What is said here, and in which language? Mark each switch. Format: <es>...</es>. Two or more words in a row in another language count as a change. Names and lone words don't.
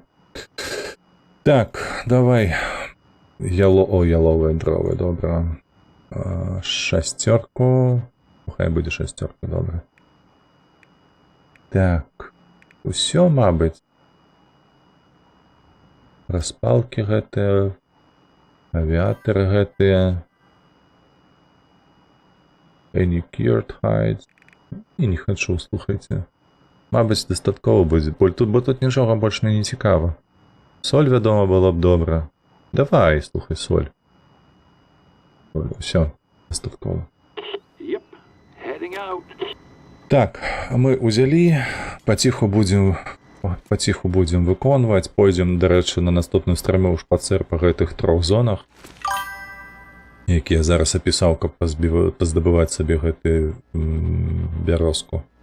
<be>Так, давай. Яловыя дровы, добра. 6. Хай будзе 6, добра. Так. Усё, мабыць. Распалкі гэтыя. Авіатары гэтыя.</be> <en>Any cured hides.</en> <be>І не хачу, слухайце. Мабыць, дастаткова будзе. Бо тут нічога больш мне не цікава. Соль, вядома, было б добра. Давай, слухай, соль. Усё, дастаткова. Так, мы узялі, паціху будзем выконваць, пойдзем, дарэчы, на наступным стрыме ў шпацыр па гэтых 3 зонах, які я зараз апісаў, каб паздабываць сабе гэты бярозку.</be>